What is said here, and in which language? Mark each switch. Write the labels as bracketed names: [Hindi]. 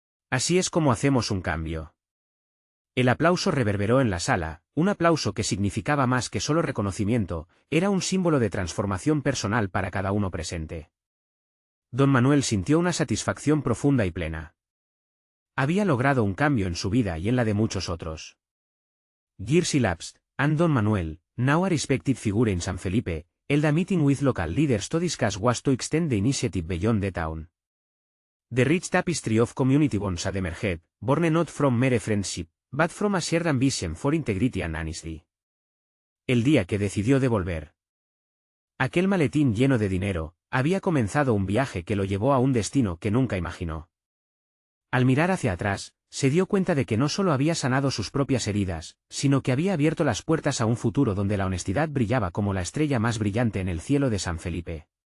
[Spanish] Así es como hacemos un cambio. El aplauso reverberó en la sala, un aplauso que significaba más que solo reconocimiento, era un símbolo de transformación personal para cada uno presente. Don Manuel sintió una satisfacción profunda y plena. Había logrado un cambio en su vida y en la de muchos otros. [English] Years elapsed, and Don Manuel, now a respected figure in San Felipe, held a meeting with local leaders to discuss ways to extend the initiative beyond the town. The rich tapestry of community bonds had emerged, born not from mere friendship, but from a shared ambition for integrity and honesty. [Spanish] El día que decidió devolver aquel maletín lleno de dinero, había comenzado un viaje que lo llevó a un destino que nunca imaginó. Al mirar hacia atrás, se dio cuenta de que no solo había sanado sus propias heridas, sino que había abierto las puertas a un futuro donde la honestidad brillaba como la estrella más brillante en el cielo de San Felipe.